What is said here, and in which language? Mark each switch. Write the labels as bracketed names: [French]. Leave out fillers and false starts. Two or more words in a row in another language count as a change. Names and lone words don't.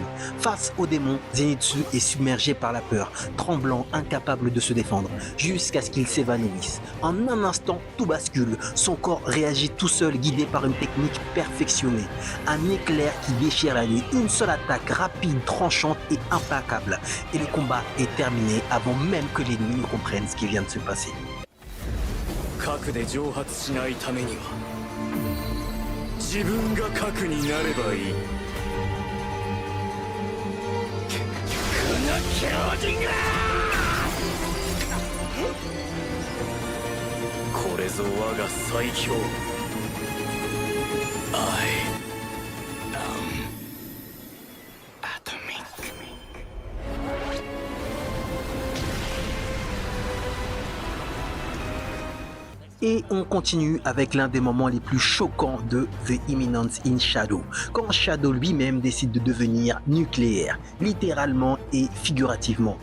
[French] Face au démon, Zenitsu est submergé par la peur, tremblant, incapable de se défendre, jusqu'à ce qu'il s'évanouisse. En un instant, tout bascule. Son corps réagit tout seul, guidé par une technique perfectionnée. Un éclair qui déchire la nuit, une seule attaque rapide, tranchante et implacable. Et le combat est terminé avant même que l'ennemi ne comprenne ce qui vient de se passer. [Japanese] 核で蒸発しないためには自分が核になればいい。この狂人がこれぞ我が最強。 [English] I am Atomic。 [French] Et on continue avec l'un des moments les plus choquants de The Imminence in Shadow, quand Shadow lui-même décide de devenir nucléaire, littéralement et figurativement.